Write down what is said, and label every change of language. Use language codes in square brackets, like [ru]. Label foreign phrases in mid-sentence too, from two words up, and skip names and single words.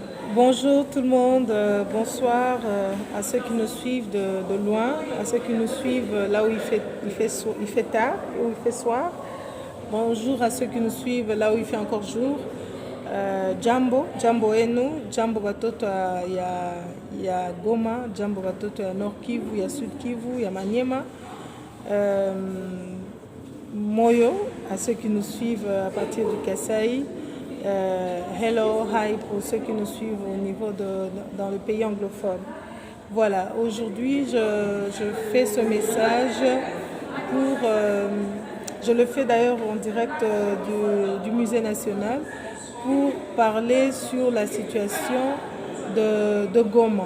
[fr] Bonjour tout le monde, bonsoir à ceux qui nous suivent de loin, à ceux qui nous suivent là où il fait tard, où il fait soir. Bonjour à ceux qui nous suivent là où il fait encore jour. [sw] Jambo enu, Jambo batoto ya Goma, Jambo batoto ya Nord Kivu, ya Sud Kivu, ya Maniema. [fr] Moyo à ceux qui nous suivent à partir du Kasaï. [en] Hello, hi [fr] pour ceux qui nous suivent dans le pays anglophone. Voilà, aujourd'hui je fais ce message pour... je le fais d'ailleurs en direct du Musée national pour parler sur la situation de Goma.